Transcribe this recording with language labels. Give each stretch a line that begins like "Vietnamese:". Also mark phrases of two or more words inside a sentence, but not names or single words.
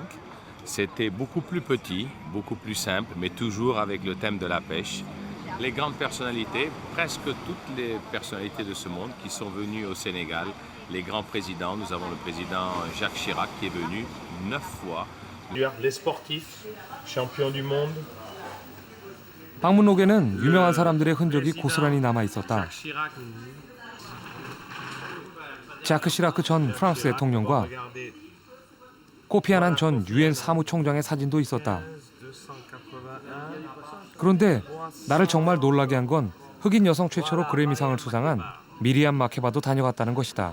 French: C'était beaucoup plus petit, beaucoup plus simple, mais toujours avec le thème de la pêche. Les grandes personnalités, presque toutes les personnalités de ce monde qui sont venues au Sénégal, les grands présidents, nous avons le président Jacques Chirac qui est venu 9 fois. Les sportifs, champions du monde.
Korean: 방문록에는 유명한 사람들의 흔적이 고스란히 남아 있었다. 자크 시라크 전 프랑스 대통령과 코피 아난 전 유엔 사무총장의 사진도 있었다. 그런데 나를 정말 놀라게 한 건 흑인 여성 최초로 그래미상을 수상한 미리암 마케바도 다녀갔다는 것이다.